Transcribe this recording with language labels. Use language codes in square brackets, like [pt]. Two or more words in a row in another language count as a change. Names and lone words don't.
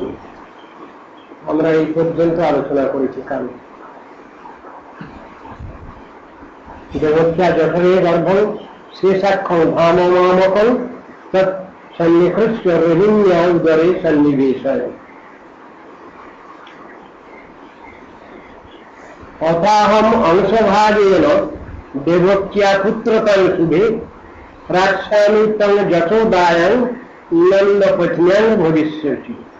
[bn] আমরা এই পর্যন্ত আলোচনা করেছি। [sa] কাল দেবক্যা যথরে গর্ভং শেষাক্ষং ধামমামকং তৎ সন্নিকৃষ্য রোহিণ্যা উদরে সন্নিবেশয় अथाहम अंशभागेन देवक्या पुत्रतं शुभे राक्षामि तं यशोदायां नंदपत्न्यां भविष्यति।